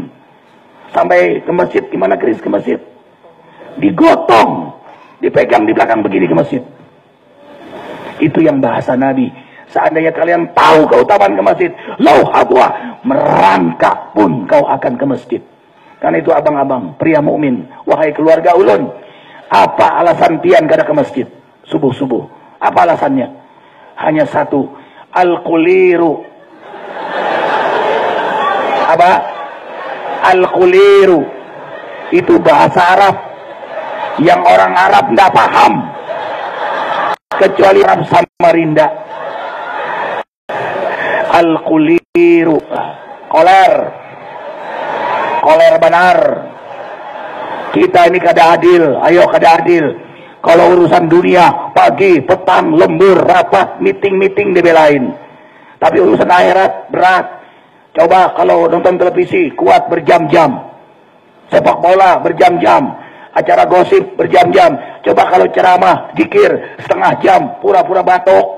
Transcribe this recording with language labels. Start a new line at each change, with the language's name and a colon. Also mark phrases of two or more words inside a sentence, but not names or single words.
Indonesian: Sampai ke masjid, gimana Chris ke masjid? Digotong, dipegang di belakang begini ke masjid. Itu yang bahasa Nabi. Seandainya kalian tahu keutamaan ke masjid,
Arabic: لو حبوا,
Indonesian: merangkak pun kau akan ke masjid. Karena itu abang-abang, pria mukmin, wahai keluarga ulun, apa alasan pian kada ke masjid subuh-subuh? Apa alasannya? Hanya satu, al-quliru. Apa? Al-quliru itu bahasa Arab yang orang Arab tidak paham kecuali Arab Samarinda. Al-quliru, koler benar. Kita ini kada adil, ayo kada adil. Kalau urusan dunia, pagi, petang, lembur, rapat, meeting dibelain. Tapi urusan akhirat berat. Coba kalau nonton televisi, kuat berjam-jam. Sepak bola berjam-jam. Acara gosip berjam-jam. Coba kalau ceramah, zikir, setengah jam, pura-pura batuk.